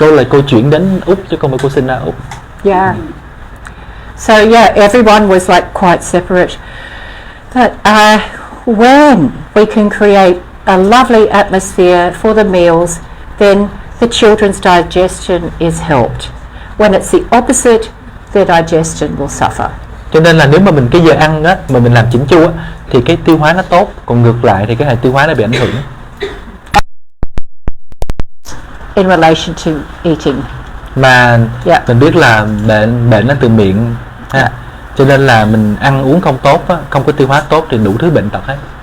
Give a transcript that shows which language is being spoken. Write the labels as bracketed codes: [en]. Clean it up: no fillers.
[vi] Cô chuyển đến Úc chứ không phải cô sinh ra Úc. [en] Yeah. So yeah, everyone was like quite separate. But when we can create a lovely atmosphere for the meals, then the children's digestion is helped. When it's the opposite, their digestion will suffer. [vi] Cho nên là nếu mà mình cái giờ ăn á mà mình làm chỉnh chu á thì cái tiêu hóa nó tốt, còn ngược lại thì cái hệ tiêu hóa nó bị ảnh hưởng. [en] In relation to eating. [vi] Mà mình biết là bệnh nó từ miệng ha. Cho nên là mình ăn uống không tốt á, không có tiêu hóa tốt thì đủ thứ bệnh tật hết.